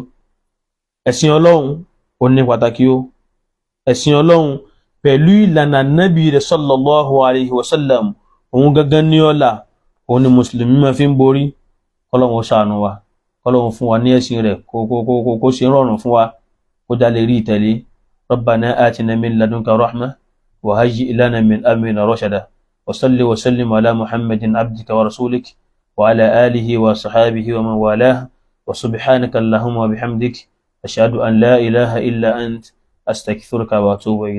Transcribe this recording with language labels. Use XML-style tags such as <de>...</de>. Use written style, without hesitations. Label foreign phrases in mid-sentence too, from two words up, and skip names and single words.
<yo>Ẹ̀sìn Ọlọ́run ó ní pàtàkì o. Ẹ̀sìn Ọlọ́run pẹ̀lú ìlànà Nábì rẹ̀</yo> <ar>صلى الله عليه وسلم,</ar> <yo>òun gangan ní ọlá, òun ni mùsùlùmí máa fi ń borí. Kọ́lọ́run ṣàánú wa, kọ́lọ́run fún wa ní ẹ̀sìn rẹ̀ kó ṣe rọrùn fún wa, kó já lè rí ìtẹ̀lé.</yo> <ar>ربنا آتنا من لدنك رحمة وهيئ لنا من أمرنا رشدا. وصل وسلم على محمد عبدك ورسولك وعلى آله وصحبه ومن والاه. وسبحانك اللهم وبحمدك أشهد أن لا إله إلا أنت أستغفرك وأتوب إليك.</ar>